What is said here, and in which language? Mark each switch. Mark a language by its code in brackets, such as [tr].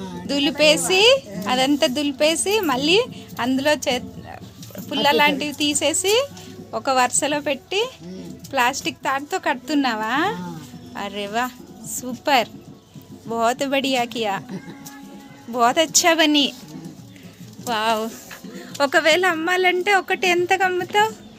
[te] దులిపేసి అదంతా దులిపేసి మళ్ళీ అందులో పుల్ల లాంటివి తీసేసి ఒక వరుసలో పెట్టి ప్లాస్టిక్ తాడుతో కడుతున్నావా? అరే వా, సూపర్. [hi] बहुत बढ़िया किया, बहुत अच्छा बनी. వావ్. [te] ఒకవేళ అమ్మాలంటే ఒకటి ఎంతకు అమ్ముతావు?